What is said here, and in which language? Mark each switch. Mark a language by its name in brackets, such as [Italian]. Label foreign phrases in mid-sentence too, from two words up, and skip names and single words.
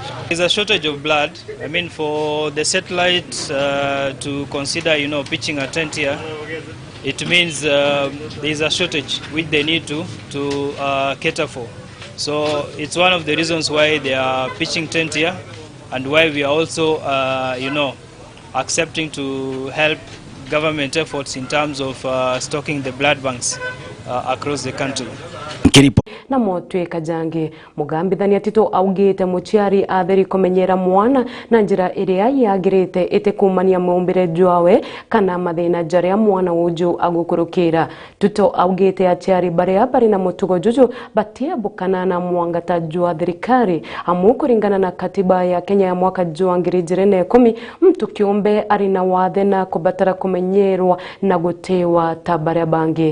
[English] There's a shortage of blood. I mean, for the satellite to consider, pitching a tent here, it means there's a shortage which they need to cater for. So it's one of the reasons why they are pitching tent here and why we are also, accepting to help government efforts in terms of stocking the blood banks across the country. [Meru] Na motweka jange mugambithania tito augite muciari atheri komenyera mwana na njira iria yagirite ite kumania mumbire jwawe kana mathina jaria mwana uju agukurukira. Tuto augite aciari baria bari na mutugo juju batia bukana na mwangata jwa thirikari amu kuringana na katiba ya Kenya ya mwaka jwa 2010 mtu kiumbe ari na wathe na kubatara kumenyerwa na gutewa ta baria bangi.